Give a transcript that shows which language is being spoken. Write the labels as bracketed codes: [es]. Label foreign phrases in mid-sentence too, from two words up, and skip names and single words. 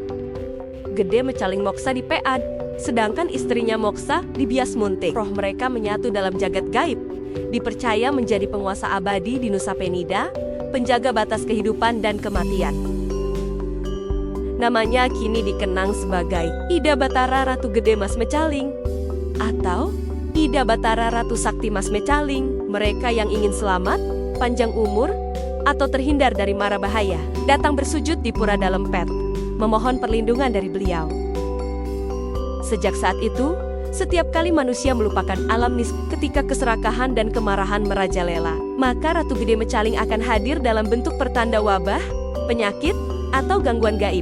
[id] Gede Mecaling Moksa di Pead, sedangkan istrinya Moksa di Bias Muntik. Roh mereka menyatu dalam jagat gaib, dipercaya menjadi penguasa abadi di Nusa Penida, penjaga batas kehidupan dan kematian. Namanya kini dikenang sebagai Ida Batara Ratu Gede Mas Mecaling atau Ida Batara Ratu Sakti Mas Mecaling, mereka yang ingin selamat, panjang umur, atau terhindar dari mara bahaya, datang bersujud di Pura Dalempet, memohon perlindungan dari beliau. Sejak saat itu, setiap kali manusia melupakan alam nis ketika keserakahan dan kemarahan merajalela, maka Ratu Gede Mecaling akan hadir dalam bentuk pertanda wabah, penyakit, atau gangguan gaib.